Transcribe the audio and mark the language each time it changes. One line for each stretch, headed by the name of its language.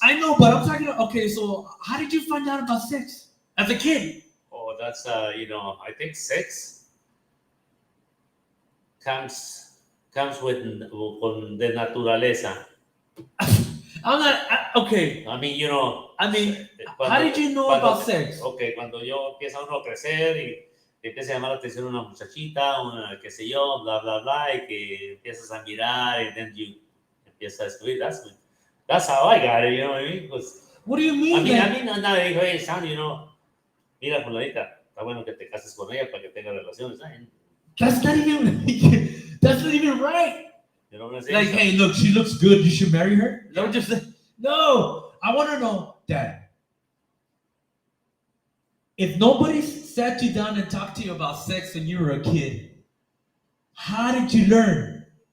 English: I know, but I'm talking about, okay, so how did you find out about sex as a kid? Oh, that's, I think sex comes with
Spanish: con de naturaleza.
English: I'm not, okay. I mean, how did you know about sex?
Spanish: Okay, cuando yo empieza uno a crecer y te empieza a llamar la atención una muchachita, una qué sé yo, bla, bla, bla, y que empiezas a mirar y
English: then you
Spanish: empiezas a escribir.
English: That's how I got it, you know what I mean? What do you mean?
Spanish: A mí nada me dijo,
English: hey, son,
Spanish: mira, fulanita, está bueno que te cases con ella para que tengas relaciones.
English: That's not even right. You know what I'm saying? Like, hey, look, she looks good. You should marry her. Yeah. Don't just no. I want to know, Dad. If nobody sat you down and talked to you about sex when you were a kid, how did you learn?